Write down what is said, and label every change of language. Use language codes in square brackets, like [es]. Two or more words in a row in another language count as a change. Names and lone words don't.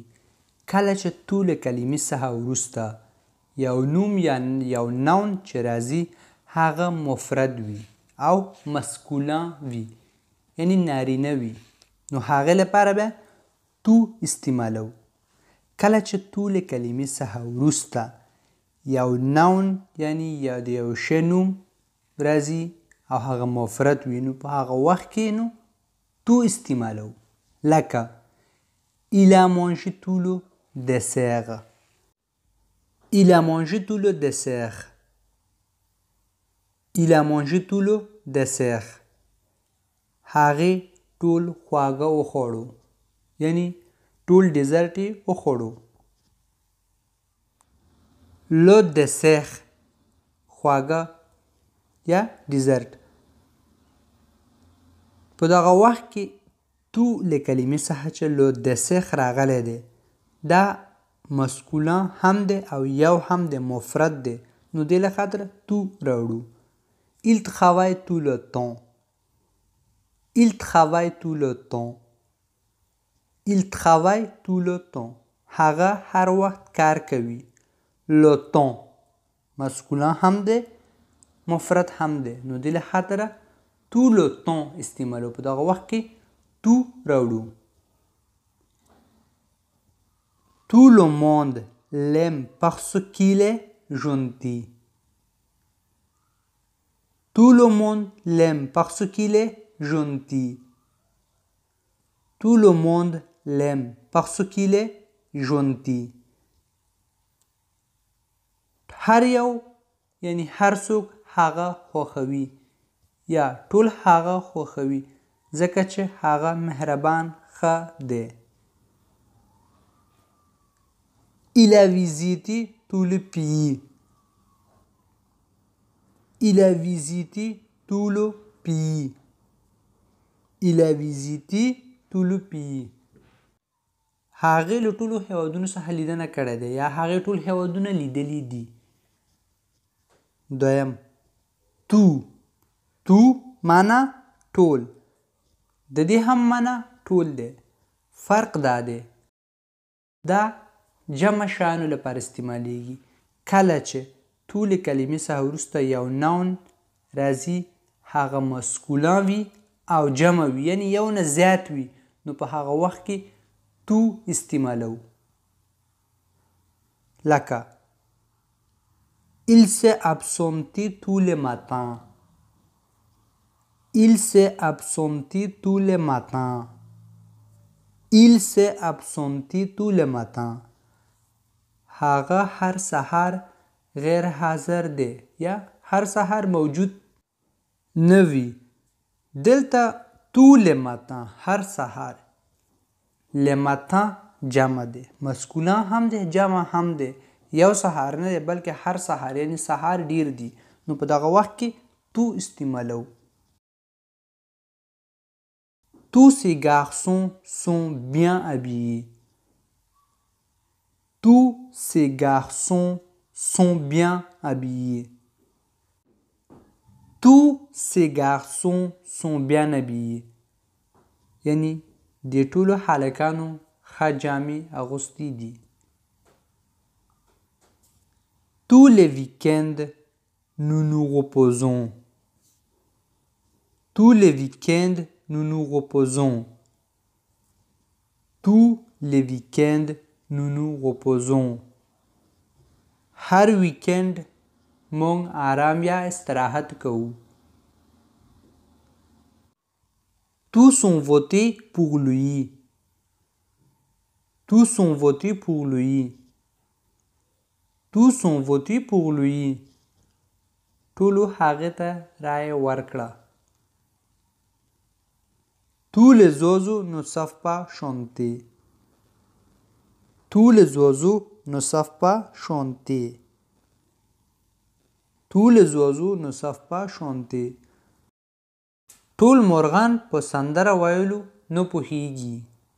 [ps] کله چې تو له کلمې څخه وروسته یو نوم یا یو نون چې راځي هغه مفرد وي او مسکولان وي، یعنی نارینه وي، نو هغې لپاره به تو استعمالو. کله چې تو له کلمې څخه وروسته یو نون یعنی یا د یو شی نوم راځي او هغه مفرد وي، نو په هغه وخت کې نو تو استعمالو. [fr] لکه il a mangé tout le dessert. Il a mangé tout le dessert. Il a mangé tout le dessert. [ps] هغې ټول خواږه وخوړو، یعنی ټول ډیزرټ یې وخوړو. [fr] Le dessert [ps] خواږه یا ډیزرټ. په دغه وخت کې تو له کلمې څخه چې [fr] le dessert [ps] راغلی دی، دا مسکولان هم دی او یو هم د مفرد دی، نو دې له خاطره تو راوړو. [fr] Il travaille tout le temps. Il travaille tout le temps. Il travaille tout le temps. [ps] هغه هر وخت کار کوي. [fr] le temps [ps] مسکولان هم دی مفرد هم دی، نو دې له خاطره [fr] tout le temps [ps] استعمالو. په دغه وخت کې تو راوړو. [fr] Tout le monde l'aime parce qu'il est gentil. Tout le monde l'aime parce qu'il est gentil. Tout le monde l'aime parce qu'il est gentil. [ps] هر یو یعنی هر څوک هغه خوښوي یا ټول هغه خوښوي ځکه چې هغه مهربان ښه دی. [fr] Il a visité tout le pays. Il a visité tout le pays. Il a visité tout le pays. [ps] هغې له ټولو هیوادونو څخه لیدنه کړې ده یا هغې ټول هیوادونه لیدلي دي. دویم تو معنا ټول. د دې هم معنا ټول دی. فرق دا دی دا جمع شیانو لپاره استعمالیږي. کله چې تو له کلمې څخه وروسته یو نون راځي هغه مسکولان وي او جمع وي، یعنی یو نه زیات وي، نو په هغه وخت کې تو استعمالو. [fr] لکه Il s'est absenté tous les matins. Il s'est absenté tous les matins. Il s'est absenté tous les matins. [ps] هغه هر سهار غیر حاضر دی یا هر سهار موجود نه وي. دلته [fr] tous les matins [ps] هر سهار. [fr] les matins [ps] جمع دی، مسکولان هم دی جمع هم دی. یو سهار نه دی بلکې هر سهار، یعنی سهار ډیر دی، نو په دغه وخت کې تو استعمالو. [fr] Tous ces garçons sont bien habillés. Tous ces garçons sont bien habillés. Tous ces garçons sont bien habillés. [ps] یعنی د ټولو هلکانو ښه جامې اغوستې دي. [fr] Tous les week-ends, nous nous reposons. Tous les week-ends, nous nous reposons. Tous les week-ends, nous nous reposons. [ps] هر ویکند مونږ آرام یا استراحت کوو. [fr] Tous ont voté pour lui. Tous ont voté pour lui. tous ont voté pour lui. [ps] ټولو هغه ته رایه ورکړه. [fr] Tous les oiseaux ne savent pas chanter. Tous les oiseaux ne savent pas chanter. Tous les oiseaux ne savent pas chanter. [ps] ټول مرغان په سندره ویلو نه پوهیږي.